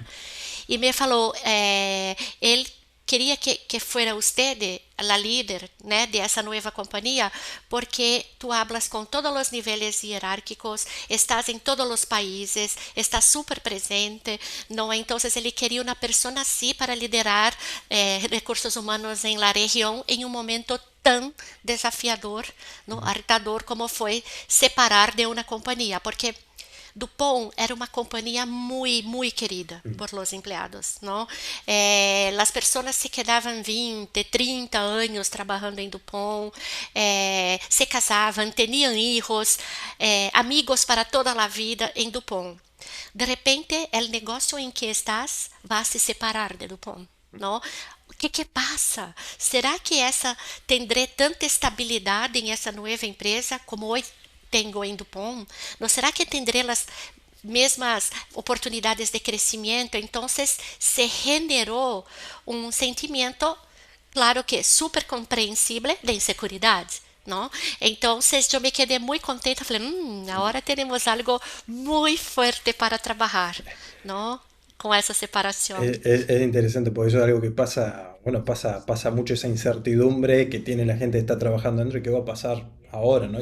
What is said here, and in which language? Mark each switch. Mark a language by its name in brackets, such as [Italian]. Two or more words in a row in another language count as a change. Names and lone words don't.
[Spanish] Y me falou, él quería que fuera usted la líder, né, de esa nueva compañía, porque tú hablas con todos los niveles jerárquicos, estás en todos los países, estás súper presente, ¿no? Entonces él quería una persona así para liderar recursos humanos en la región en un momento tan desafiador, ¿no? [Portuguese] Hartador como foi separar de uma companhia, porque Dupont era uma companhia muito querida Mm. [Spanish] por los empleados, ¿no? [Portuguese] As pessoas se quedavam 20, 30 anos trabalhando em Dupont, se casavam, tinham filhos, amigos para toda a vida em Dupont. De repente, o negócio em que estás vai se separar de Dupont, não? O que passa? Será que essa tendré tanta estabilidade em essa nova empresa como hoje tenho em Dupont? Não será que tendré as mesmas oportunidades de crescimento? Então, se generou um sentimento, claro que super compreensível, de inseguridade. [Spanish] ¿No? Entonces yo me quedé muy contenta, falei, ahora tenemos algo muy fuerte para trabajar, ¿no? Con esa separación. Es interesante porque eso es algo que pasa, bueno, pasa mucho esa incertidumbre que tiene la gente que está trabajando dentro y qué va a pasar ahora, ¿no?